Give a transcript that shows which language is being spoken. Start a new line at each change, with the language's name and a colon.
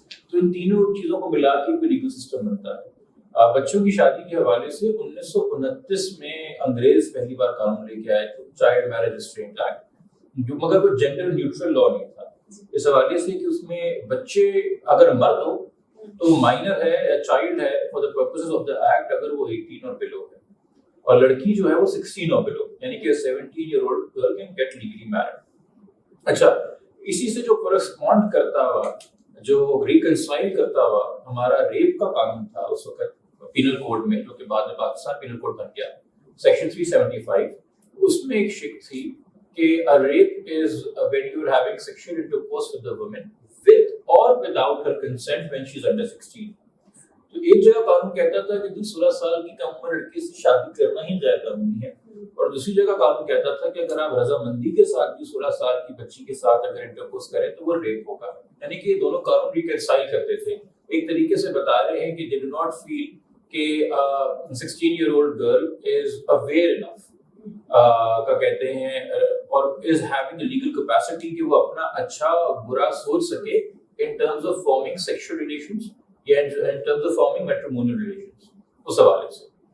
Urdu: تو ان تینوں چیزوں کو ملا کے کوئی لیگل سسٹم بنتا ہے. بچوں کی شادی کے حوالے سے 1929 میں انگریز پہلی بار قانون لے کے آئے تھے, چائلڈ میرج ریسٹرینٹ ایکٹ, جو مگر وہ جینڈر نیوٹرل لا نہیں تھا اس حوالے سے کہ اس میں بچے اگر مرد ہو تو مائنر ہے یا چائلڈ ہے
English: for the purposes of the act
Urdu: اگر وہ 18 اور بلو ہے, اور لڑکی جو ہے وہ 16 اور بلو, یعنی کہ
English: 17 year old girl can get legally married.
Urdu: اچھا, اسی سے جو کورسپونڈ کرتا ہوا, جو ریکنسائل کرتا ہوا ہمارا ریپ کا قانون تھا اس وقت پینل کوڈ میں, جو کہ بعد میں پاکستان پینل کوڈ بن گیا, سیکشن 375. اس میں ایک شک تھی کہ
English: a rape is when you are having sexual intercourse with the woman with or without her consent when she is under 16.
Urdu: تو ایک جگہ قانون کہتا تھا کہ 16 سال کی کم عمر لڑکی سے شادی کرنا ہی غیر قانونی ہے, اور دوسری جگہ قانون کہتا تھا کہ اگر آپ رضامندی کے ساتھ بھی 16 سال کی بچی کے ساتھ اگر انٹرکورس کریں تو وہ ریپ ہوگا. یعنی کہ یہ دونوں قانون ریکنسائل کرتے تھے, ایک طریقے سے بتا رہے ہیں کہ
English: they do not feel
Urdu: کہ
English: 16-year-old girl is aware enough
Urdu: کا کہتے ہیں اور
English: is having the legal capacity
Urdu: کہ وہ اپنا اچھا برا سوچ سکے
English: in terms of forming sexual relations
Urdu: یا
English: in terms of forming matrimonial relations
Urdu: اس حوالے سے.